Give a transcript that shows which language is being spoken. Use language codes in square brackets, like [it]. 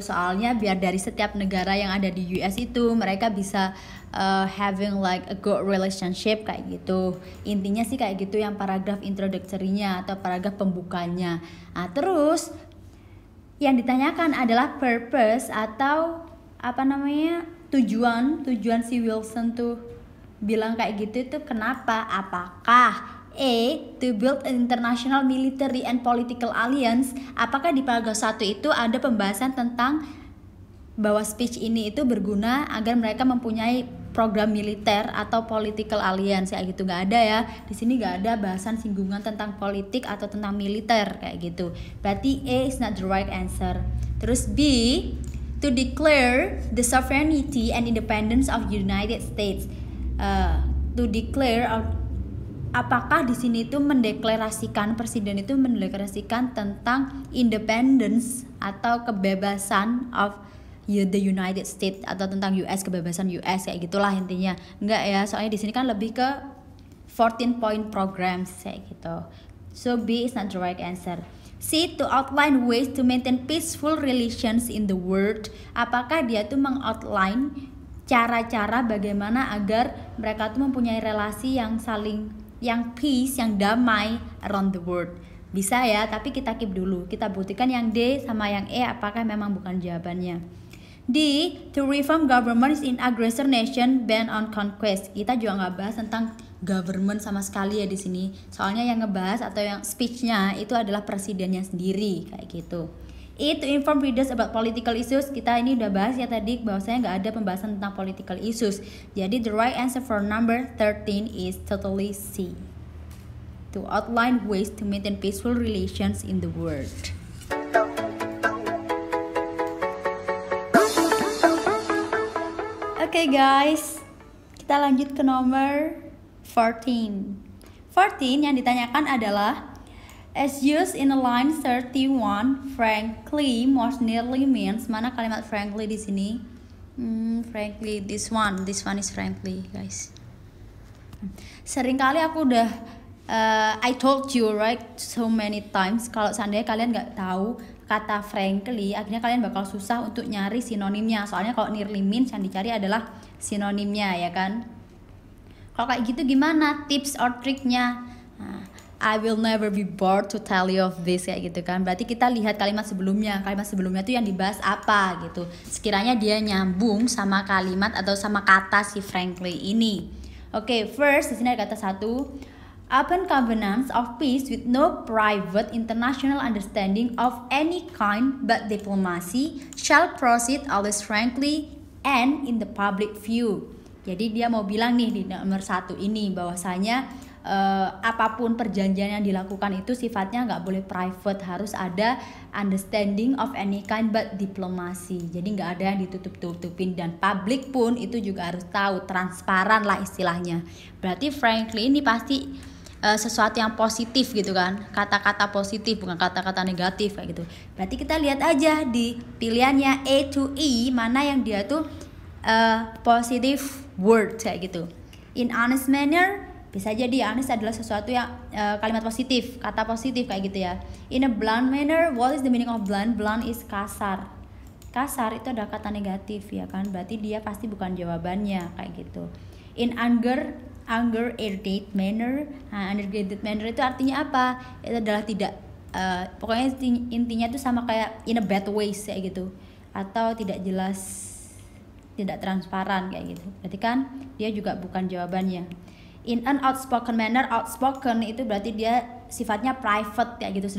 [id] Soalnya biar dari setiap negara yang ada di US itu mereka bisa [en] having like a good relationship [id] kayak gitu. Intinya sih kayak gitu yang paragraf introductory-nya atau paragraf pembukanya. Nah, terus yang ditanyakan adalah purpose atau apa namanya? tujuan si Wilson tuh bilang kayak gitu itu kenapa? Apakah [en] to build an international military and political alliance? [id] Apakah di paragraf 1 itu ada pembahasan tentang bahwa speech ini itu berguna agar mereka mempunyai program militer atau political alliance kayak gitu? Nggak ada ya, di sini nggak ada bahasan singgungan tentang politik atau tentang militer kayak gitu. Berarti [en] A is not the right answer. [id] Terus [en] B, to declare the sovereignty and independence of the United States. To declare, [id] apakah di sini itu mendeklarasikan, presiden itu mendeklarasikan tentang independence atau kebebasan of the United States atau tentang US, kebebasan US kayak gitulah intinya. Enggak ya, soalnya di sini kan lebih ke 14 point programs kayak gitu. [en] So B is not the right answer. C, to outline ways to maintain peaceful relations in the world. [id] Apakah dia tuh mengoutline cara-cara bagaimana agar mereka tuh mempunyai relasi yang peace, yang damai [en] around the world. [id] Bisa ya, tapi kita keep dulu. Kita buktikan yang D sama yang E apakah memang bukan jawabannya. [en] D, to reform governments in aggressor nation ban on conquest. [id] Kita juga nggak bahas tentang government sama sekali ya di sini. Soalnya yang ngebahas atau yang speech-nya itu adalah presidennya sendiri kayak gitu. [en] E, to inform readers about political issues. [id] Kita ini udah bahas ya tadi bahwasanya nggak ada pembahasan tentang political issues. Jadi [en] the right answer for number 13 is totally C. To outline ways to maintain peaceful relations in the world. [id] Oke guys, kita lanjut ke nomor 14 yang ditanyakan adalah [en] as used in a line 31, frankly most nearly means. [id] Mana kalimat frankly di sini? [en] Frankly, this one is frankly guys. [id] Seringkali aku udah [en] I told you right so many times, [id] kalau seandainya kalian nggak tahu kata frankly, akhirnya kalian bakal susah untuk nyari sinonimnya. Soalnya kalau nearly means yang dicari adalah sinonimnya, ya kan? Kalau kayak gitu gimana tips or triknya? [en] Nah, I will never be bored to tell you of this, [id] kayak gitu kan. Berarti kita lihat kalimat sebelumnya. Kalimat sebelumnya tuh yang dibahas apa gitu. Sekiranya dia nyambung sama kalimat atau sama kata si frankly ini. Oke, first di sini ada kata 1. [en] Open covenants of peace with no private international understanding of any kind but diplomacy shall proceed always frankly and in the public view. [id] Jadi dia mau bilang nih di nomor 1 ini bahwasanya apapun perjanjian yang dilakukan itu sifatnya nggak boleh private, harus ada [en] understanding of any kind but diplomacy. [id] Jadi nggak ada yang ditutup-tutupin, dan publik pun itu juga harus tahu, transparan lah istilahnya. Berarti frankly ini pasti sesuatu yang positif gitu kan, kata-kata positif bukan kata-kata negatif kayak gitu. Berarti kita lihat aja di pilihannya A to E mana yang dia tuh positive word kayak gitu. [en] In honest manner, [id] bisa jadi honest adalah sesuatu yang kalimat positif, kata positif kayak gitu ya. [en] In a blunt manner, what is the meaning of blunt? Blunt is [id] kasar. Kasar itu adalah kata negatif ya kan, berarti dia pasti bukan jawabannya kayak gitu. [en] In anger, irritated manner. [id] Nah, irritated manner itu artinya apa? Itu adalah tidak pokoknya intinya itu sama kayak [en] in a bad ways [id] kayak gitu, atau tidak jelas, tidak transparan kayak gitu. Berarti kan dia juga bukan jawabannya. [en] In an outspoken manner, [id] outspoken itu berarti dia sifatnya private kayak gitu.